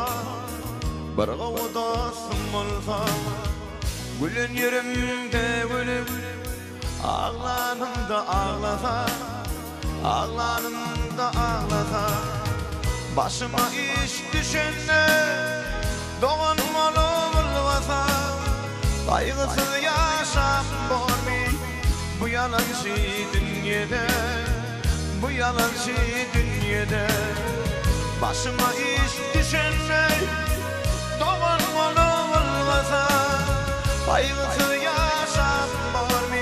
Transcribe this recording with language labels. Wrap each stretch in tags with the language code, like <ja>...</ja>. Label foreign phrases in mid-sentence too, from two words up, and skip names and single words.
<tk>bir gowy dostum bolsa, gülen ýerimde gülüp, ağlanymda ağlasa, ağlanymda ağlasa, başyma iş düşende dogan bolsa, gaýgysyz ýaşap bolmy bu ýalançy dünýede.</tk> <tr>Bu yalançı dünyada başıma iş düşende doğan olmasa kaygısı yaşam var mı?</tr>